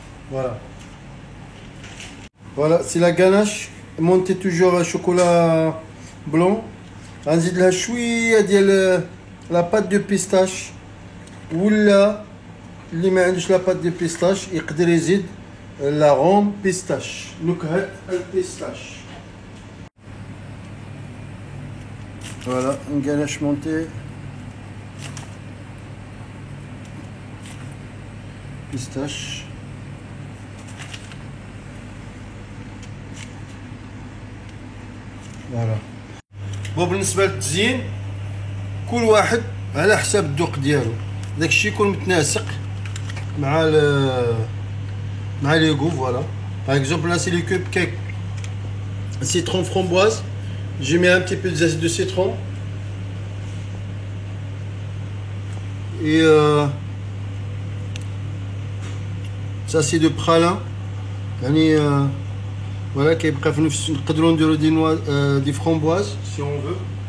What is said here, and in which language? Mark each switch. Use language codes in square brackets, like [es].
[fr] Voilà. Voilà, c'est la ganache montée toujours à chocolat blanc. [ar] غنزيد لها شويه ديال لا بات دو بيستاش ولا اللي ما عندوش لا بات دو بيستاش يقدر يزيد لا غوم بيستاش نكهه البيستاش. [fr] فوالا غاناش مونتي بيستاش. [ar] فوالا. وبالنسبه للتزيين كل واحد على حساب الذوق ديالو، داكشي يكون متناسق مع لي غو. [fr] فوالا par exemple là c'est les cupcakes citron framboise, j'ai mis un petit peu de zeste de citron et ça c'est de pralin يعني voilà [ar] كيبقى في نفس. نقدروا نديروا [fr] دي فramboise si on veut.